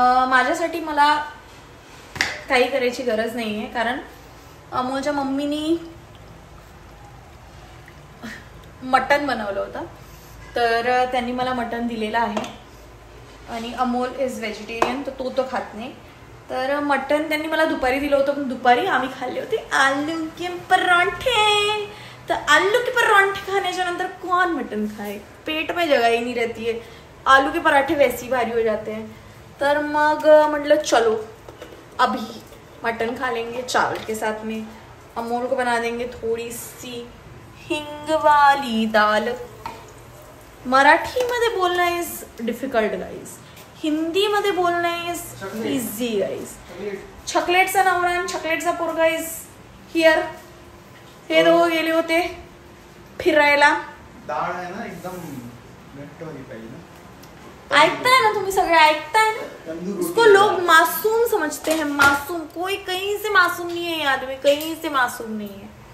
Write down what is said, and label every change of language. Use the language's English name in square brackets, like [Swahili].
[Marathi] माझ्यासाठी मला काही करायची गरज नाही आहे, कारण अमोलच्या मम्मीनी मटन बनवलं होतं, तर त्यांनी मला मटन दिलेलं आहे. आणि [English] Amol is vegetarian, [Marathi] तर तो खात नाही. तर मटन त्यांनी मला दुपारी दिलं होतं, पण दुपारी आम्ही खाल्ले होते आलू के पराठे. [Hindi] तर आलू के पराठे [Marathi] खाण्याच्या नंतर [Hindi] कौन मटन खाए, पेट में जगह ही नहीं रहती है. आलू के पराठे वैसे ही भारी हो जाते हैं. [Marathi] तर मग [Hindi] मतलब चलो अभी मटन खा लेंगे चावल के साथ में. अमोल को बना देंगे थोड़ी सी हिंग वाली दाल. [Marathi] मराठीमध्ये बोलणं [English] is difficult guys, [Marathi] हिंदीमध्ये बोलणं [English] Is easy guys. [Marathi] चॉकलेटचा नवरा आणि चॉकलेटचा पोरगा [English] Is here. [Marathi] हे दोघं गेले होते फिरायला. दाळ आहे ना एकदम घट्ट होती पाहिजे ना. ऐकताय ना तुम्ही सगळे, ऐकताय ना. [Hindi] उसको लोग मासूम समझते हैं, मासूम. कोई कहीं से मासूम नहीं है, आदमी कहीं से मासूम नहीं है.